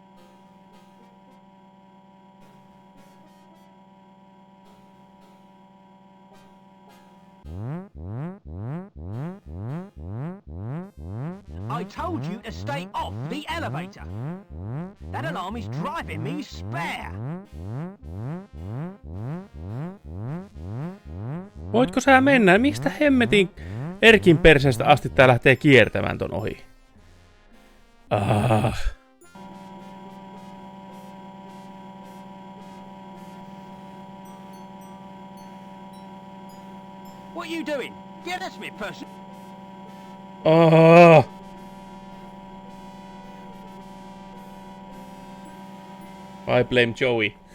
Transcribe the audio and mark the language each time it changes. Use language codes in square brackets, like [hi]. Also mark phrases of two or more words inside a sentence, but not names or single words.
[en] I told you to stay off the elevator. That alarm is driving me spare. [fi] Voitko sä mennä? Mistä hemmetin Erkin perseestä asti tää lähtee kiertämään ton ohi? Ah. [en] What are you doing? Get us me person. Oh. I blame Joey.